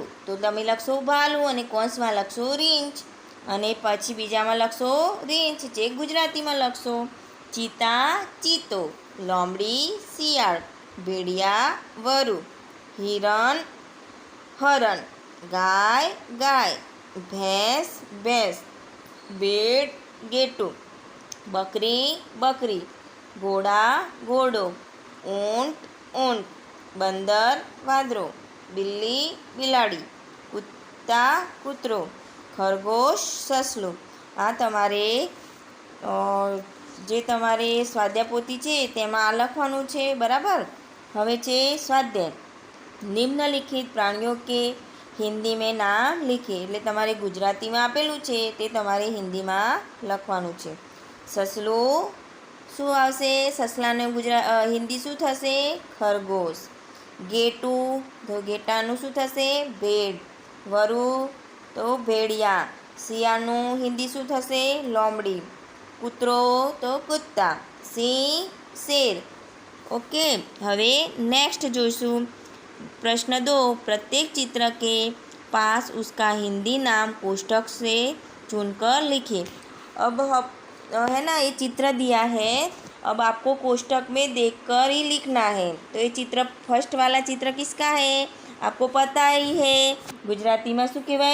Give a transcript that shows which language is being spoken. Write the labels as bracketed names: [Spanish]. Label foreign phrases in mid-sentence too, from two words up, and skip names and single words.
[Gujarati] તો તમે લખશો ભાલુ અને કૌંસમાં લખશો રીંછ, અને પછી બીજામાં લખશો રીંછ, જે ગુજરાતીમાં લખશો। ચીતા, ચીતો। લોમડી, શિયાળ। ભેડિયા, વરુ। હિરણ, હરણ। ગાય, ગાય। ભેંસ, ભેંસ। [Hindi] भेड़, गेटू। बकरी, बकरी। घोड़ा, घोड़ो। ऊँट, ऊँट। बंदर, वांदरो। बिल्ली, बिलाड़ी। कुत्ता, कूतरो। खरगोश, ससલું। [Gujarati] આ તમારે જે તમારે સ્વાધ્યાયપોથી છે તેમાં આ લખવાનું છે, બરાબર? [Hindi] હવે છે સ્વાધ્યાય। निम्नलिखित प्राणीओ के हिन्दी में नाम लिखे। [Gujarati] એટલે તમારે ગુજરાતીમાં આપેલું છે તે તમારે હિન્દીમાં લખવાનું છે। સસલું શું આવશે? સસલાને હિન્દી શું થશે? ખરગોશ। ગેટું, તો ગેટાનું શું થશે? ભેડ। વરુ, તો ભેડિયા। શિયાળનું હિન્દી શું થશે? લોમડી। કૂતરો, તો કૂત્તા। સિંહ, શેર। ઓકે, હવે નેક્સ્ટ જોઈશું। [Hindi] प्रश्न 2, प्रत्येक चित्र के पास उसका हिंदी नाम कोष्ठक से चुनकर लिखिए। अब है ना, ये चित्र दिया है, अब आपको कोष्ठक में देखकर ही लिखना है। तो ये चित्र, फर्स्ट वाला चित्र किसका है? आपको पता ही है, गुजराती में [Gujarati] શું કહેવાય?